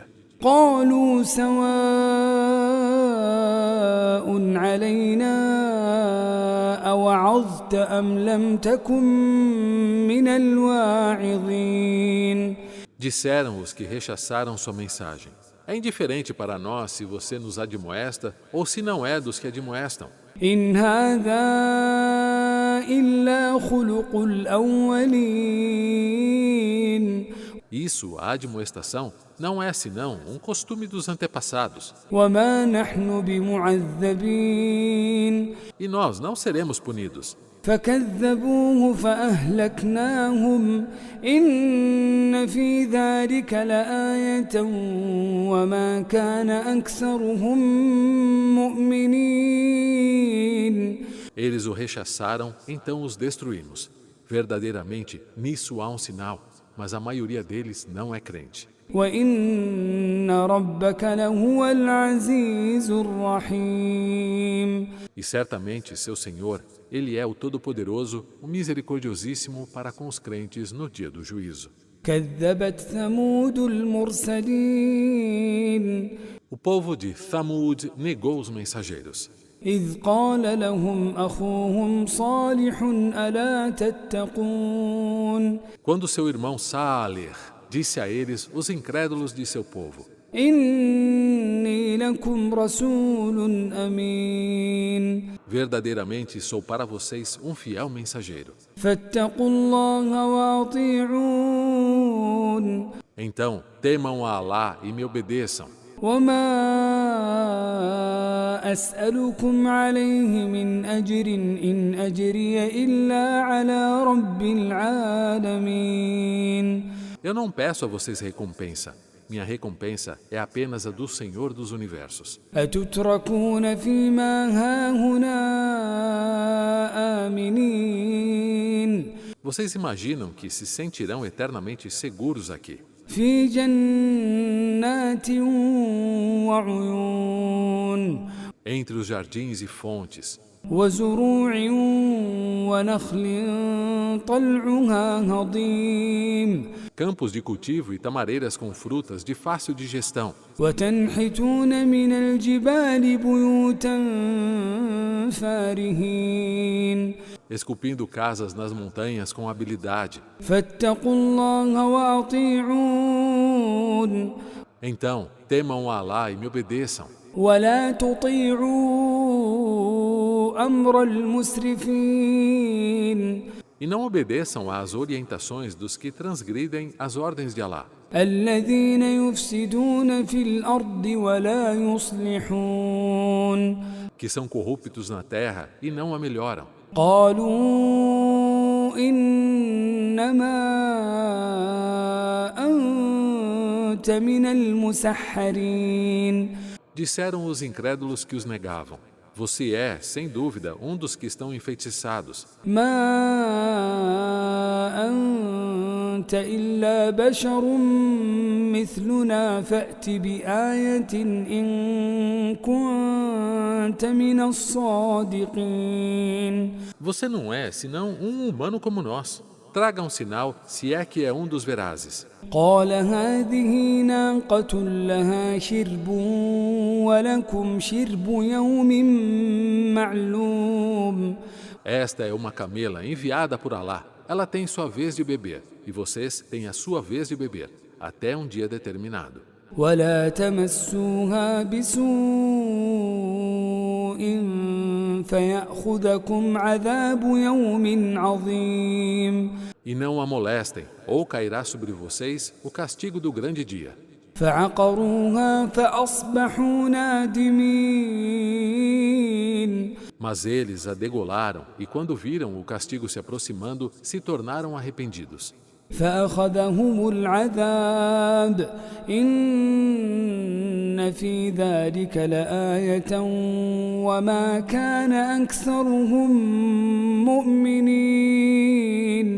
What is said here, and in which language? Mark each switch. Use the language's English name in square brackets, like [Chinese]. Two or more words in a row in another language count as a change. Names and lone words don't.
[Arabic] قالوا سواء علينا أوعظت أم لم تكن من الواعظين [Portuguese] Disseram os que rechaçaram sua mensagem: É indiferente para nós se você nos admoesta ou se não é dos que admoestam. [Arabic] إن هذا إلا خلق الأولين [Portuguese] Isso, a admoestação, não é senão um costume dos antepassados. [Arabic] وما نحن بمعذبين [Portuguese] E nós não seremos punidos. [Arabic] فكذبوه فأهلكناهم إن في ذلك لآية وما كان أكثرهم مؤمنين [Portuguese] Eles o rechaçaram, então os destruímos. Verdadeiramente, nisso há um sinal, mas a maioria deles não é crente. [Arabic] وإن ربك لهو العزيز الرحيم [Portuguese] E certamente seu Senhor, Ele é o Todo-Poderoso, o Misericordiosíssimo para com os crentes no dia do juízo. [Arabic] كذبت ثمود المرسلين [Portuguese] O povo de Thamud negou os mensageiros. [Arabic] إذ قال لهم أخوهم صالح ألا تتقون [Portuguese] Quando seu irmão Salih disse a eles, os incrédulos de seu povo: [Arabic] إني لكم رسول أمين [Portuguese] verdadeiramente sou para vocês um fiel mensageiro. [Arabic] فاتقوا الله وأطيعون [Portuguese] Então, temam a Alá e me obedeçam. [Arabic] وما أسألكم عليه من أجر إن أجري إلا على رب العالمين [Portuguese] Eu não peço a vocês recompensa. Minha recompensa é apenas a do Senhor dos Universos. [Arabic] أتتركون فيما هاهنا آمنين [Portuguese] Vocês imaginam que se sentirão eternamente seguros aqui, [Arabic] في جنات وعيون [Portuguese] entre os jardins e fontes, [Arabic] وزروع ونخل طلعها هضيم [Portuguese] campos de cultivo e tamareiras com frutas de fácil digestão, [Arabic] وتنحتون من الجبال بيوتا فارهين [Portuguese] esculpindo casas nas montanhas com habilidade. [Arabic] فاتقوا الله وأطيعون [Portuguese] Então, temam a Alá e me obedeçam. [Arabic] ولا تطيعوا أمر المسرفين [Portuguese] E não obedeçam às orientações dos que transgridem as ordens de Alá, [Arabic] الذين يفسدون في الأرض ولا يصلحون [Portuguese] que são corruptos na terra e não a melhoram. [Arabic] قالوا إنما أنت من المسحرين [Portuguese] Disseram os incrédulos que os negavam: você é, sem dúvida, um dos que estão enfeitiçados. [Arabic] ما أنت إلا بشر مثلنا فأت بآية إن كنت من الصادقين [Portuguese] Você não é, senão um humano como nós. Traga um sinal, se é que é um dos verazes. [Arabic] قال هذه ناقة لها شرب ولكم شرب يوم معلوم [Portuguese] Esta é uma camela enviada por Alá. Ela tem sua vez de beber, e vocês têm a sua vez de beber, até um dia determinado. [Arabic] ولا تمسوها بسوء فيأخذكم عذاب يوم عظيم [Portuguese] E não a molestem, ou cairá sobre vocês o castigo do grande dia. [Arabic] فعقروها فأصبحوا نادمين [Portuguese] Mas eles a degolaram, e quando viram o castigo se aproximando, se tornaram arrependidos. [Arabic] فأخذهم العذاب إن في ذلك لآية وما كان أكثرهم مؤمنين